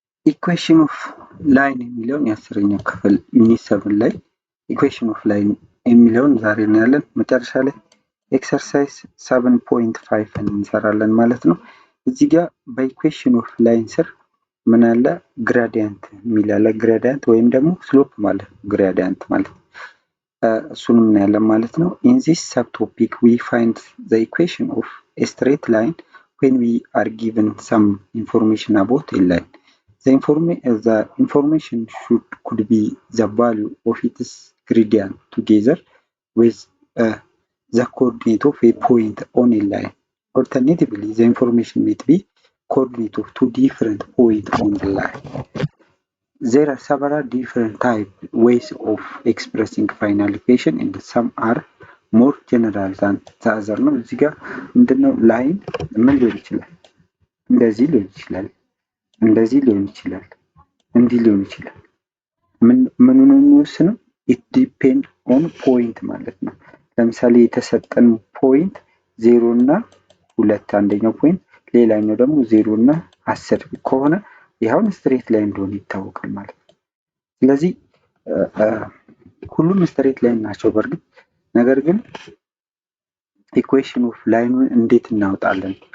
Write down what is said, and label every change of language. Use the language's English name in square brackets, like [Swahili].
[Amharic] ኢኩዌሽን ኦፍ ላይን የሚለውን የአስረኛ ክፍል ዩኒት 7 ላይ ኢኩዌሽን ኦፍ ላይን የሚለውን ዛሬ እናያለን። መጨረሻ ላይ ኤክሰርሳይዝ 7.5 እንሰራለን ማለት ነው። እዚህ ጋር በኢኩዌሽን ኦፍ ላይን ስር ምን አለ? ግራዲያንት የሚል አለ። ግራዲያንት ወይም ደግሞ ስሎፕ ማለት ነው። ግራዲያንት ማለት እሱንም እናያለን ማለት ነው። [English] ኢን ዚስ ሰብ ቶፒክ ዊ ፋይንድ ዘ ኢኩዌሽን ኦፍ ኤ ስትሬት ላይን when we are given some information about a line. The information could be the value of its gradient together with the coordinate of a point on a line. Alternatively, the information might be coordinate of two different points on the line. There are several different ways of expressing final equation and some are more general than the other ነው። [Amharic] እዚህ ጋር ምንድነው ላይን ምን ሊሆን ይችላል? እንደዚህ ሊሆን ይችላል፣ እንደዚህ ሊሆን ይችላል፣ እንዲህ ሊሆን ይችላል። ምኑን ነው የሚወስነው? ኢት ዲፔንድ ኦን ፖይንት ማለት ነው። ለምሳሌ የተሰጠን ፖይንት 0 እና 2 አንደኛው ፖይንት፣ ሌላኛው ደግሞ 0 እና 10 ከሆነ ይሄውን ስትሬት ላይን እንደሆነ ይታወቃል ማለት ነው። ስለዚህ ሁሉም ስትሬት ላይን ናቸው በእርግጥ ነገር ግን ኢኩዌሽን ኦፍ ላይኑን እንዴት እናወጣለን?